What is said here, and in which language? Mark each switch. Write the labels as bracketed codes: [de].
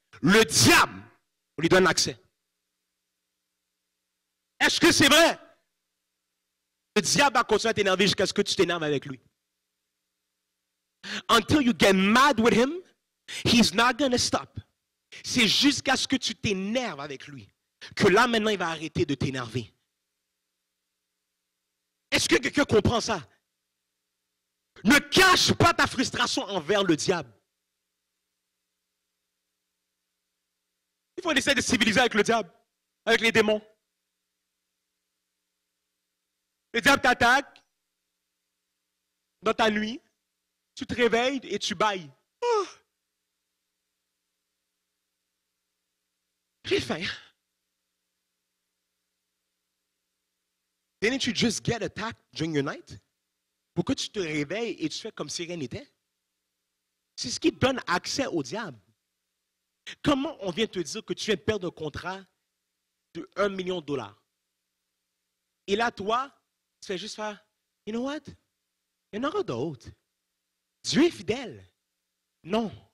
[fr] Le diable, on lui donne accès. Est-ce que c'est vrai? Le diable va continuer à t'énerver jusqu'à ce que tu t'énerves avec lui. [en] Until you get mad with him, he's not going to stop. [fr] C'est jusqu'à ce que tu t'énerves avec lui que là, maintenant, il va arrêter de t'énerver. Est-ce que quelqu'un comprend ça? Ne cache pas ta frustration envers le diable. Il faut essayer de civiliser avec le diable, avec les démons. Le diable t'attaque dans ta nuit, tu te réveilles et tu bailles. Oh. J'ai faim. [en] Didn't you just get attacked during your night? [fr] Pourquoi tu te réveilles et tu fais comme si rien n'était? C'est ce qui donne accès au diable. Comment on vient te dire que tu viens de perdre un contrat de $1 million? Et là, toi, tu fais juste faire, [en] you know what? [fr] Il y en aura d'autres. Dieu est fidèle. Non.